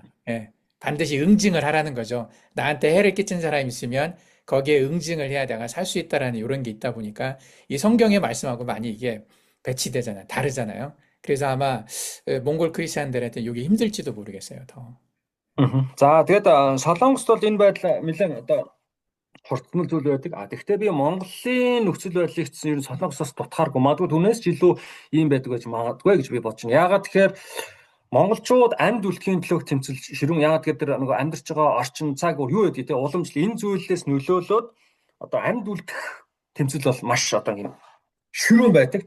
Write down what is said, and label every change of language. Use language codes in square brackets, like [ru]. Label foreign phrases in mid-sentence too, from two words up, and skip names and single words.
[ko] 예, 반드시 응징을 하라는 거죠. 나한테 해를 끼친 사람이 있으면 거기에 응징을 해야 내가 살 수 있다라는 이런 게 있다 보니까 이 성경의 말씀하고 많이 이게 배치되잖아요. 다르잖아요. 그래서 아마 몽골 크리스찬들한테 이게 힘들지도 모르겠어요, 더. [mn] За тэгээд Солонгост бол энэ байдал нэлээд одоо хурцмал зүйл байдаг. Тэгэхдээ би Монголын нөхцөл байдлыг чинь ер нь Солонгосоос дутхааргүй. Магадгүй түүнээс ч илүү ийм байдаг гэж магадгүй гэж би бодож байна. Яагаад тэгэхээр монголчууд амьд үлдэхийн төлөө тэмцэл ширүүн яагаад гэхээр нөгөө амьдарч байгаа орчин цаг юу гэдэг те уламжлал энэ зүйлээс нөлөөлөөд одоо амьд үлдэх тэмцэл бол маш одоо юм ширүүн байдаг.